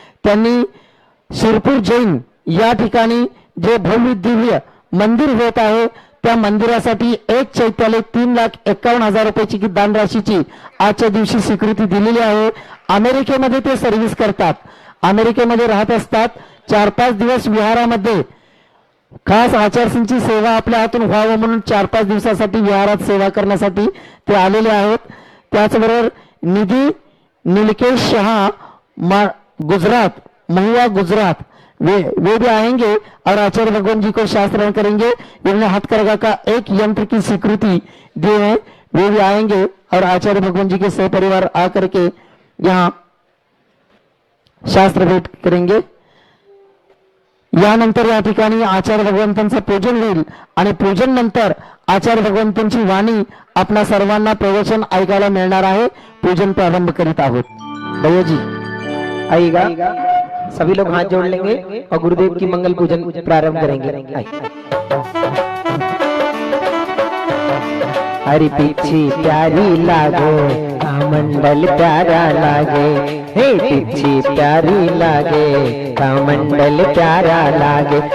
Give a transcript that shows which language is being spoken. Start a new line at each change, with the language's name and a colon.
Marathi: त्यांनी शिरपूर जैन या ठिकाणी जे भव्य दिव्य मंदिर होत आहे त्या मंदिरासाठी एक चैत्यालय 3,51,000 रुपयाची दान राशीची आजच्या दिवशी स्वीकृती दिलेली आहे. अमेरिकेमध्ये ते सर्व्हिस करतात, अमेरिकेमध्ये राहत असतात. 4-5 दिवस विहारामध्ये खास आचार्यांची सेवा आपल्या हातून व्हावं म्हणून 4-5 दिवसासाठी विहारात सेवा करण्यासाठी ते आलेले आहेत. त्याचबरोबर
Hindi: निधी नीलकेश शहा गुजरात महुआ गुजरात वे भी आएंगे और आचार्य भगवान जी को शास्त्रांत करेंगे. इन्होंने हथकरघा का एक यंत्र की स्वीकृति दी है. वे भी आएंगे और आचार्य भगवान जी के सहपरिवार आकर के यहाँ शास्त्र भेट करेंगे.
Marathi: यानंतर या ठिकाणी आचार्य भगवंतांचं पूजन होईल आणि पूजन नंतर आचार्य भगवंतांची वाणी आपल्या सर्वांना प्रवचन ऐकायला मिळणार आहे. पूजन प्रारंभ करीत आहोत. भैया जी
Hindi: आइएगा, सभी लोग हाथ जोड़ लेंगे और गुरुदेव की मंगल पूजन प्रारंभ करेंगे. हरि पीछे प्यारी लागो मंडल प्यारा लागे, हे पीछे प्यारी लागे मंडल प्यारा लागे.